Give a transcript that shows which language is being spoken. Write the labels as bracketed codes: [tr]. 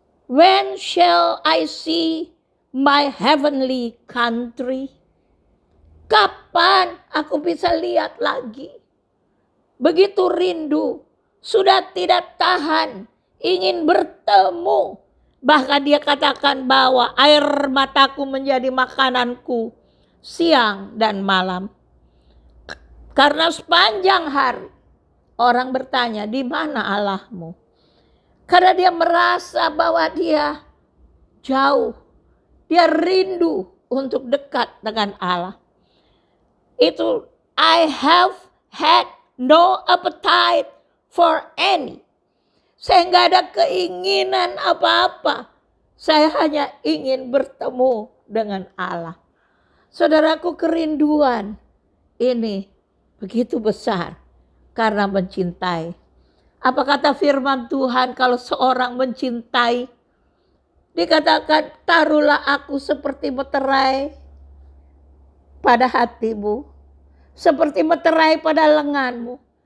[en] When shall I see my heavenly country? [id] Kapan aku bisa lihat lagi? Begitu rindu, sudah tidak tahan, ingin bertemu. Bahkan dia katakan bahwa air mataku menjadi makananku siang dan malam. Karena sepanjang hari orang bertanya, di mana Allahmu? Karena dia merasa bahwa dia jauh. Dia rindu untuk dekat dengan Allah. Itu [en] I have had no appetite for any. [id] Saya nggak ada keinginan apa-apa. Saya hanya ingin bertemu dengan Allah. Saudaraku, kerinduan ini begitu besar karena mencintai. Apa kata firman Tuhan, kalau seorang mencintai, dikatakan, taruhlah aku seperti meterai pada hatimu, seperti meterai pada lenganmu.